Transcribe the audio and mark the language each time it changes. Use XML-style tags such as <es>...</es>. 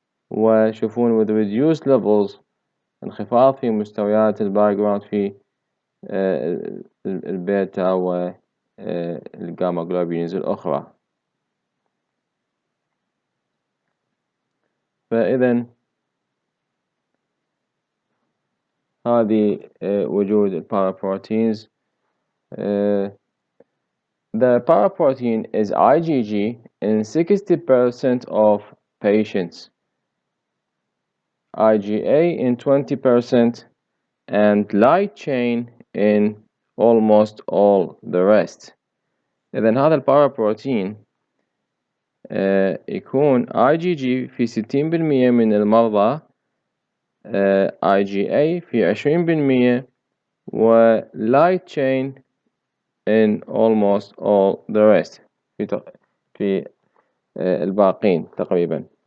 <ar>وشوفون</ar> <en>with reduced levels</en> <ar>انخفاض في مستويات الباكجراوند في البيتا والجاما جلوبولينز الأخرى. فإذا هذه وجود البارابروتينز.</ar> <en>The paraprotein is IgG in 60% of patients, IgA in 20%, and light chain in almost all the rest.</en> <ar>إذن هذا البارابروتين يكون IgG في 60% من المرضى، IgA في 20%، و</ar> <en>light chain in almost all the rest</en> <ar>في الباقين تقريبا.</ar>